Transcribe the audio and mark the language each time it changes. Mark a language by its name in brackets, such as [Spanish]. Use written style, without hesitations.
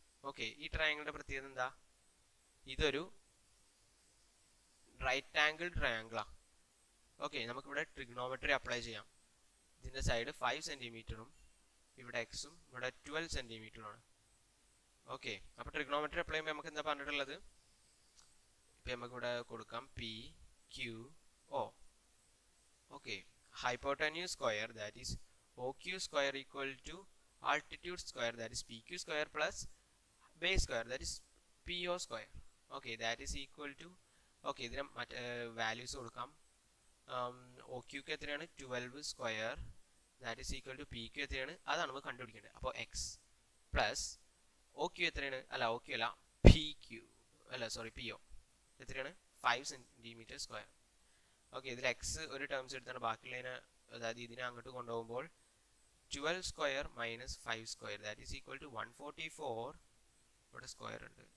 [Malayalam] Okay, ഈ ട്രയാങ്കിളിന്റെ പ്രത്യേകത എന്താ? ഇതൊരു റൈറ്റ് ആംഗിൾ ട്രയാങ്കിളാ. ഓക്കെ, നമുക്കിവിടെ ട്രിഗ്നോമെട്രി അപ്ലൈ ചെയ്യാം. ഇതിന്റെ സൈഡ് 5 cm, ഇവിടെ എക്സും ഇവിടെ 12 cm ആണ്. ഓക്കെ, അപ്പോൾ ട്രിഗ്നോമെട്രി അപ്ലൈ ചെയ്യുമ്പോൾ നമുക്ക് എന്താ പറഞ്ഞിട്ടുള്ളത്? ഇപ്പം നമുക്ക് ഇവിടെ കൊടുക്കാം P Q O. [English] Okay, hypotenuse square, that is OQ square, equal to altitude square, that is PQ square, plus base square, that is PO square. Okay, that is equal to, okay, [Malayalam] ഇതിന് values കൊടുക്കാം. OQ ക്ക് എത്രയാണ്? [English] 12 square, that is equal to PQ [Malayalam] എത്രയാണ്? അതാണ് നമുക്ക് കണ്ടുപിടിക്കേണ്ടത്. അപ്പോൾ X plus OQ എത്രയാണ്? അല്ല, OQ അല്ല, PQ അല്ല, സോറി, PO എത്രയാണ്? 5 സെൻറ്റിമീറ്റർ സ്ക്വയർ. ഓക്കെ, ഇതിൽ എക്സ് ഒരു ടേംസ് എടുത്താണ്, ബാക്കിയുള്ളതിനെ, അതായത് ഇതിനെ അങ്ങോട്ട് കൊണ്ടുപോകുമ്പോൾ 12 square minus 5 square, [English] That is equal to 144. [Malayalam] ഇവിടെ സ്ക്വയർ ഉണ്ട്.